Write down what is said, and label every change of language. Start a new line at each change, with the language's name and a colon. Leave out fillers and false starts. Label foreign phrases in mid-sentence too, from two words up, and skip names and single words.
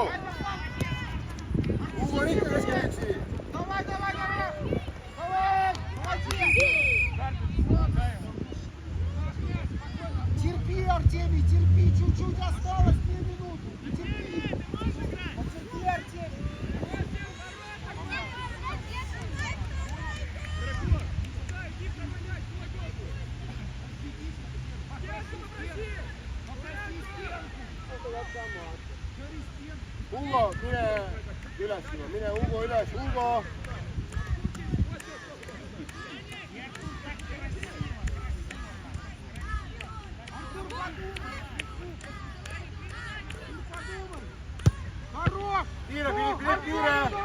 Estonian: Ugo on ikka keskel üksi!
Russian: Давай! Терпи, Артемий, терпи, чуть-чуть осталось, 2 минуты. Терпи. Потерпи, Артемий.
Estonian: Ugo, mine üles, mine Ugo üles, Ugo! Kiire, Philipp, kiire!